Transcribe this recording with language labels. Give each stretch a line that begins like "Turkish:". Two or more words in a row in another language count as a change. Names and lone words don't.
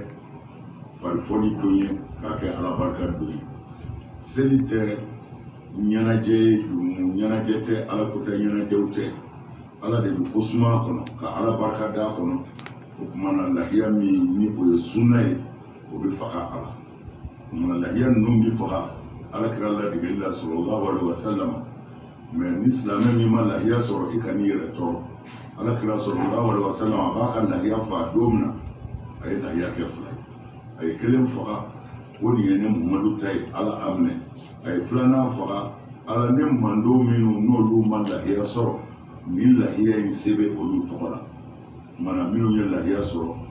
Bambara: farifɔli don ye k'a kɛ ala barika don ye seli tɛ ɲɛnajɛ ye ɲɛnajɛ tɛ ala ko tɛ ɲɛnajɛw tɛ ala de bɛ ko suma kɔnɔ ka ala barika d'a kɔnɔ o tuma na lahiya min ni o ye sunna ye o bɛ faga a la o tuma na lahiya ninnu bɛ faga ala kira ladegeli la
Arabic: صلى الله عليه وسلم
Bambara: mɛ ni silamɛ min ma lahiya sɔrɔ i ka n'i yɛrɛ tɔɔrɔ ala kira
Arabic: صلى الله عليه وسلم
Bambara: a b'a ka lahiya faga don min na a ye lahiya kɛ fila ye a ye kelen faga o nin ye ne Muhamadu ta ye ala a minɛ a ye filanan faga ala ne mandenw minnu n'olu ma lahiya sɔrɔ ni lahiya in se bɛ olu tɔgɔ la mana minnu ye lahiya sɔrɔ